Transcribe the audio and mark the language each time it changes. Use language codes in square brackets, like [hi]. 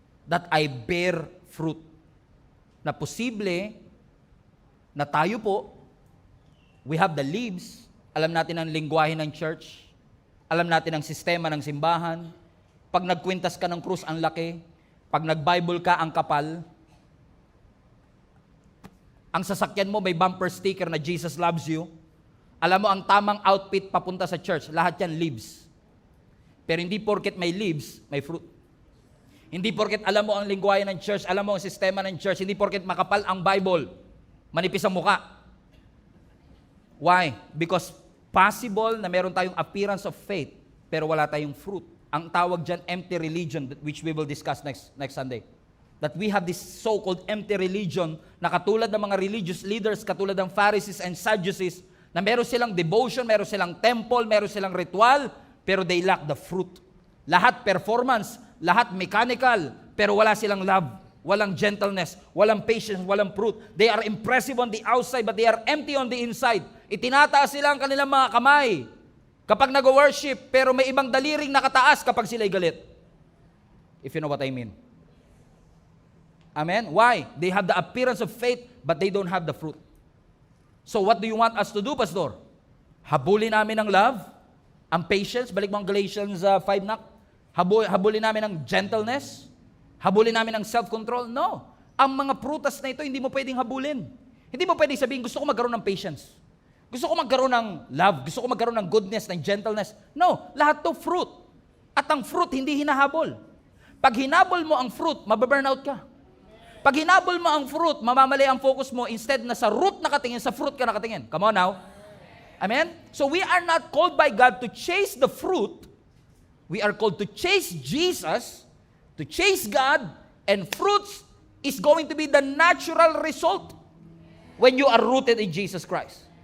[en] That I bear fruit. [tl] Na posible na tayo po, [en] we have the leaves, [tl] alam natin ang lingwahe ng church, alam natin ang sistema ng simbahan, pag nagkwintas ka ng krus, ang laki, pag nag-Bible ka, ang kapal, ang sasakyan mo may bumper sticker na [en] Jesus loves you, [tl] alam mo ang tamang outfit papunta sa church, lahat yan leaves. Pero hindi porket may leaves, may fruit. Hindi porket alam mo ang lingwahe ng church, alam mo ang sistema ng church, hindi porket makapal ang Bible, manipis ang muka. [en] Why? Because possible na meron tayong appearance of faith, [tl] pero wala tayong [en] fruit. [tl] Ang tawag dyan, empty religion, [en] which we will discuss next Sunday. That we have this so-called empty religion [tl] na katulad ng mga religious leaders, katulad ng Pharisees and Sadducees, na meron silang devotion, meron silang temple, meron silang ritual, pero [en] they lack the fruit. [tl] Lahat performance, lahat mechanical, pero wala silang love, walang gentleness, walang patience, walang fruit. [en] They are impressive on the outside, but they are empty on the inside. [tl] Itinataas sila ang kanilang mga kamay kapag nag-worship, pero may ibang daliring nakataas kapag sila'y galit. [en] If you know what I mean. Amen? Why? They have the appearance of faith, but they don't have the fruit. So what do you want us to do, Pastor? [tl] Habulin namin ang love, ang patience, balik mo ang Galatians 5 nak. Habulin namin ang gentleness, habulin namin ang self-control. No. Ang mga prutas na ito, hindi mo pwedeng habulin. Hindi mo pwedeng sabihin, gusto ko magkaroon ng patience. Gusto ko magkaroon ng love. Gusto ko magkaroon ng goodness, ng gentleness. No. Lahat to fruit. At ang fruit, hindi hinahabol. Pag hinabol mo ang fruit, mababurnout ka. Pag hinabol mo ang fruit, mamamali ang focus mo, instead na sa root nakatingin, sa fruit ka nakatingin. [en] Come on now. Amen? So we are not called by God to chase the fruit. We are called to chase Jesus, to chase God, and fruits is going to be the natural result when you are rooted in Jesus Christ.